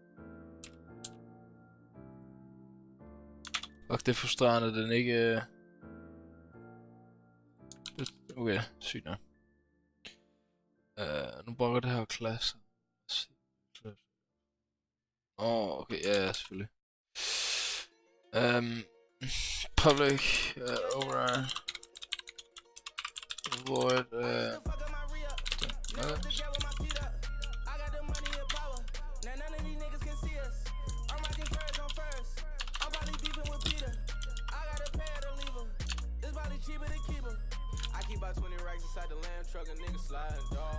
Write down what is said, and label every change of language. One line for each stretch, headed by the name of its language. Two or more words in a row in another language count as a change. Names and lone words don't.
Danish: Og det er frustrerende, at den ikke... Okay, sygt nok. Nu bruger det her klasse. Okay, ja, selvfølgelig.
English: Public, override. Void, About 20 racks inside the lamb truck, a nigga sliding, dog.